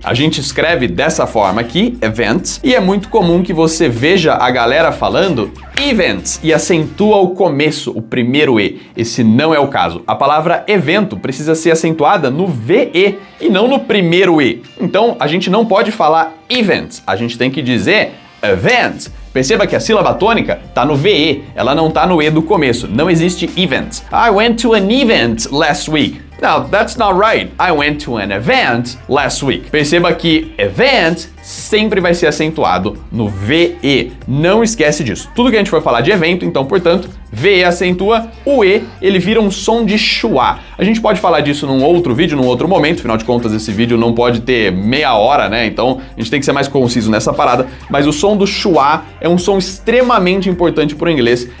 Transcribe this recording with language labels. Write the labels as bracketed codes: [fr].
[pt] A gente escreve dessa forma aqui, events, e é muito comum que você veja a galera falando events e acentua o começo, o primeiro E. Esse não é o caso. A palavra evento precisa ser acentuada no VE e não no primeiro E. Então, a gente não pode falar events, a gente tem que dizer event. Perceba que a sílaba tônica está no VE, ela não está no E do começo. Não existe event. [en] I went to an event last week. Now, that's not right. I went to an event last week. [pt] Perceba que [en] event [pt] sempre vai ser acentuado no VE. Não esquece disso. Tudo que a gente for falar de evento, então, portanto, VE acentua, o E, ele vira um som de schwa. A gente pode falar disso num outro vídeo, num outro momento, afinal de contas esse vídeo não pode ter meia hora, né? Então a gente tem que ser mais conciso nessa parada, mas o som do schwa é um som extremamente importante pro inglês.